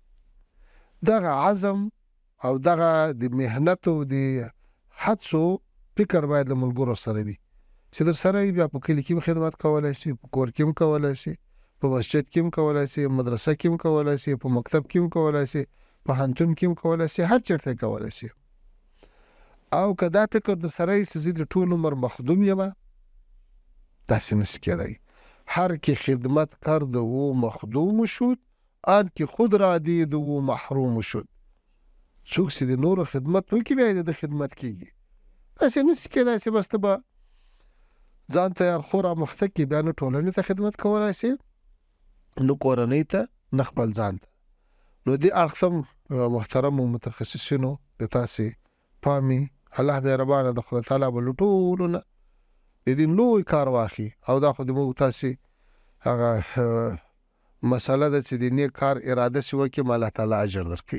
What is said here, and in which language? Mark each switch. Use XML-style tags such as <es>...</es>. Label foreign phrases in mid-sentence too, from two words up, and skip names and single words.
<ps>دغه عزم او دغه د محنت او د هڅو فکر باید له ملګرو سره وي چې در سره بیا په کلي کې هم خدمت کولی شي، په کور کې هم کولی شي، په مسجد کې هم کولی شي، مدرسه کې هم کولی شي، په مکتب کې هم کولی شي، په پوهنتون کې هم کولی شي، هر چېرته کولی شي. او که دا فکر در سره وي چې زه د ټول عمر مخدوم یم، داسې نشي کېدی.</ps> <fa>هر که خدمت کرده و مخدوم شد، آن که خود را دید و محروم شد.</fa> <ps>څوک چې د نورو خدمت وکړي بیا یې د خدمت کېږي. داسې نشي کېدای چې بس ته به ځان ته خو رامخته کړي بیا نه ټولنې ته خدمت کولی شي نو کورنۍ ته نه خپل ځان ته. نو دې اړخ ته محترمو متخصصینو د تاسې پامې الله مهربانه د خدای تعالی به له ټولو نه د دې لوی کار واخلي او دا خو د موږ تاسې هغه مسله ده چې د نیک کار اراده شي وکړي</ps> <ar>الله تعالی</ar> <ps>اجر درکوي.</ps>